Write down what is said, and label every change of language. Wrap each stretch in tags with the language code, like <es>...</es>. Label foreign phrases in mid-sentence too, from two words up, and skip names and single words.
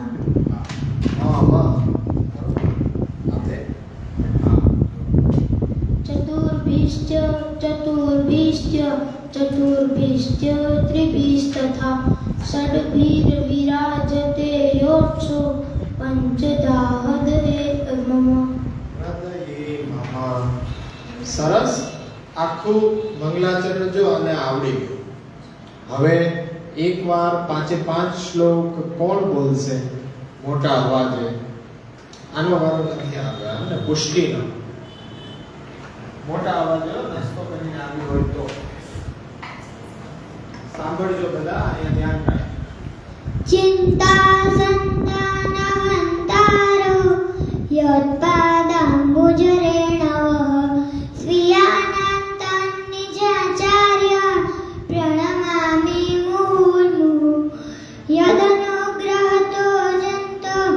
<sa>चतुर्भिश्च चतुर्भिश्च चतुर्भिश्च त्रिभिस्तथा षड्भिर्विराजते योत्सो पञ्चधा हृदये मम. हृदये मम. સરસ.</sa> <gu>આખું મંગલાચરણ જો અને આવડી ગયું. હવે એકવાર પાંચે પાંચ શ્લોક કોણ બોલશે મોટા અવાજે? આનો વારો નથી આવ્યો ને પુષ્ટિનો. મોટા અવાજે નાસ્તો કરીને આવી હોય તો સાંભળજો બધા. અહીંયા ધ્યાન રાખજો.</gu> <sa>चिन्ता सन्तानहन्तारो यत्पादाम्बुजरेणवः स्वीयानन्तान्निजाचार्य प्रणमामि मुहुर्मुहुः यदनुग्रहतो जन्तो</sa>